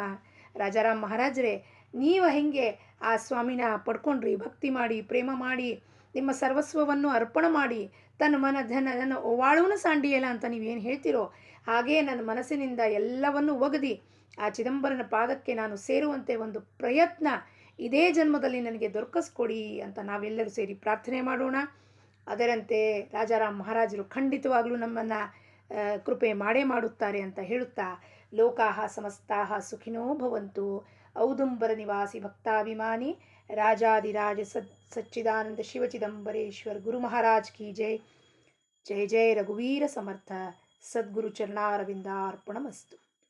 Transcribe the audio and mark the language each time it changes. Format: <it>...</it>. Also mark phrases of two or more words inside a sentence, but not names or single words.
<kn>ರಾಜಾರಾಮ್ ಮಹಾರಾಜರೇ, ನೀವು ಹೆಂಗೆ ಆ ಸ್ವಾಮಿನ ಪಡ್ಕೊಂಡ್ರಿ, ಭಕ್ತಿ ಮಾಡಿ, ಪ್ರೇಮ ಮಾಡಿ, ನಿಮ್ಮ ಸರ್ವಸ್ವವನ್ನು ಅರ್ಪಣ ಮಾಡಿ, ತನ್ನ ಮನ ಧನ ನನ್ನ ಓವಾಳುವನ ಸಾಂಡಿಯಲ್ಲ ಅಂತ ನೀವೇನು ಹೇಳ್ತೀರೋ ಹಾಗೇ ನನ್ನ ಮನಸ್ಸಿನಿಂದ ಎಲ್ಲವನ್ನು ಒಗದಿ ಆ ಚಿದಂಬರನ ಪಾದಕ್ಕೆ ನಾನು ಸೇರುವಂತೆ ಒಂದು ಪ್ರಯತ್ನ ಇದೇ ಜನ್ಮದಲ್ಲಿ ನನಗೆ ದೊರಕಿಸ್ಕೊಡಿ ಅಂತ ನಾವೆಲ್ಲರೂ ಸೇರಿ ಪ್ರಾರ್ಥನೆ ಮಾಡೋಣ. ಅದರಂತೆ ರಾಜಾರಾಮ್ ಮಹಾರಾಜರು ಖಂಡಿತವಾಗಲೂ ನಮ್ಮನ್ನು ಕೃಪೆ ಮಾಡೇ ಮಾಡುತ್ತಾರೆ ಅಂತ ಹೇಳುತ್ತಾ,</kn> <sa>ಲೋಕಾಹ ಸಮಸ್ತಾಹ ಸುಖಿನೋ ಭವಂತು. ಔದುಂಬರ ನಿವಾಸಿ ಭಕ್ತಾಭಿಮಾನಿ ರಾಜಾದಿರಾಜ ಸಚ್ಚಿದಾನಂದ ಶಿವಚಿದಂಬರೇಶ್ವರ್ ಗುರು ಮಹಾರಾಜ್ ಕಿ ಜೈ.</sa> <mr>ಜಯ ಜಯ ರಘುವೀರ ಸಮರ್ಥ.</mr> <sa>ಸದ್ಗುರು ಚರಣಾರವಿಂದಾರ್ಪಣಮಸ್ತು.</sa>